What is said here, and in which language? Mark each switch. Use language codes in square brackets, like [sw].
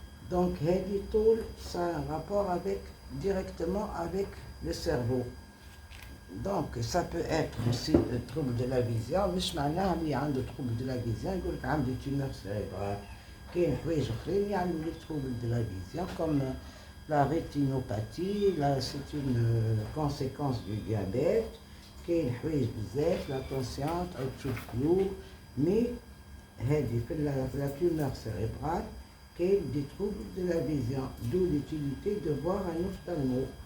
[fr] Donc, [ar] هذه طول [fr] ça a un rapport directement avec le cerveau. Donc, ça peut être aussi le trouble de la vision. [ar] مش معناها اللي عنده trouble de la vision يقول لك عندي tumeur cérébrale. كاين حوايج أخرين يعملوا لك [fr] trouble de la vision comme la rétinopathie, là c'est une conséquence du diabète, [ar] كاين حوايج بزاف لا تونسيون تعود تشوف فلو، مي هذه في [fr] la tumeur cérébrale كاين دي troubles de la vision، d'où l'utilité de voir un ophtalmo.